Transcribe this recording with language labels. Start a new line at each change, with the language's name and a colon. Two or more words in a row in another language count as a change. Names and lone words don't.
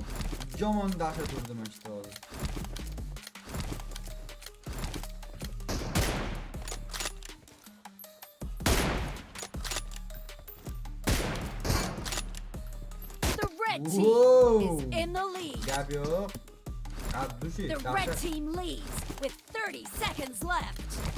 Uzbek: Yomon dahshat urdim işte hozir.
English: The red team Whoa! is in the lead.
Uzbek: Gap yo'q. Abdushi,
English: The red team leads with 30 seconds left.